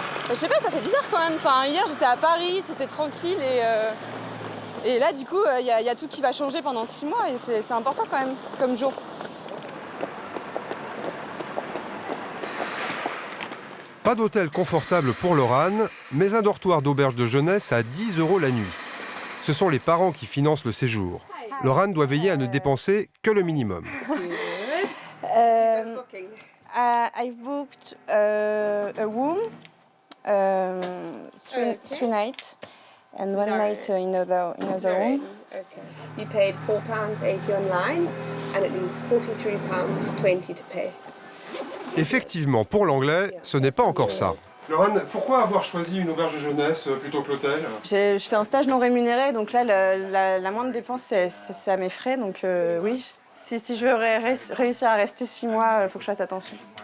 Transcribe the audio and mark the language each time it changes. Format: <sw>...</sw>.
<fr>Je sais pas, ça fait bizarre quand même. Enfin, hier j'étais à Paris, c'était tranquille et là du coup il y a tout qui va changer pendant 6 mois et c'est important quand même comme jour. Pas d'hôtel confortable pour Laurane, mais un dortoir d'auberge de jeunesse à 10 € la nuit. Ce sont les parents qui financent le séjour. Laurane doit veiller à ne dépenser que le minimum.</fr> <en>I've booked a room, three nights, and one night in another room. Okay. You paid £4.80 online, and it leaves £43.20 to pay.</en> <fr>Effectivement, pour l'anglais, ce n'est pas encore ça. Laurane, pourquoi avoir choisi une auberge de jeunesse plutôt que l'hôtel? Je fais un stage non rémunéré, donc là, la moindre dépense, c'est à mes frais. Donc oui, si je veux réussir à rester 6 mois, il faut que je fasse attention.</fr>